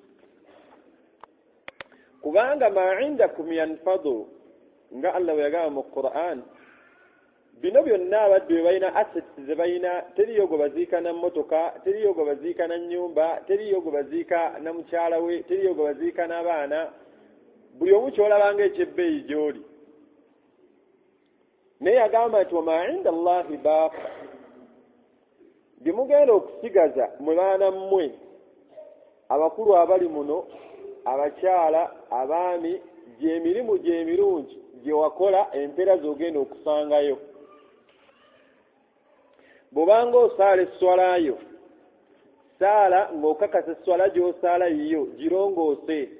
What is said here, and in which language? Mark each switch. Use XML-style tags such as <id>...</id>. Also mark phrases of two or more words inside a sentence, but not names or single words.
<lg>Kubanga</lg> <ar>ma indakum yanfadu,</ar> <lg>nga Allah bwe yagamba mu Qur'an, bino byonna abaddu bye balina, assets ze balina, teriyo gwe baziika na mmotoka, teriyo gwe baziika na nnyumba, teriyo gwe baziika na mukyala we, teriyo gwe baziika n'abaana. Buli omu ky'olabanga ekyebbeeyi gy'oli. Naye yagamba nti</lg> <ar>wa ma inda Allahi baaq,</ar> <lg>bye mugenda okusigaza mwe baana mmwe, abakulu abali muno, abakyala, abaami, gy'emirimu gy'emirungi gye wakola empeera z'ogenda okusangayo. Bw'obanga osaala esswalayo, saala ng'okakasa esswala gy'osaala yiyo girongoose.</lg>